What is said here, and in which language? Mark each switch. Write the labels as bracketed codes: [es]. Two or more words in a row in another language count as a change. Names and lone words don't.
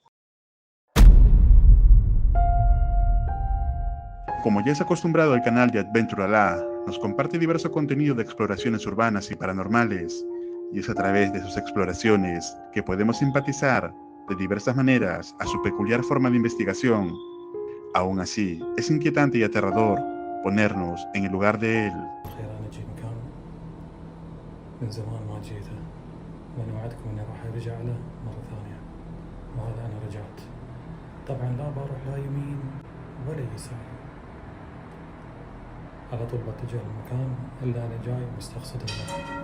[es] Como ya es acostumbrado al canal de Adventure Allah, nos comparte diverso contenido de exploraciones urbanas y paranormales, y es a través de sus exploraciones que podemos simpatizar de diversas maneras a su peculiar forma de investigación. Aún así, es inquietante y aterrador ponernos en el lugar de él. [ar] أنا جيت مكان من زمان ما جيته، وأنا وعدكم إني راح أرجع له مرة ثانية، وهذا أنا رجعت. طبعا لا بروح لا يمين ولا يسار، على طول بتجه المكان اللي أنا جاي مستقصد الله.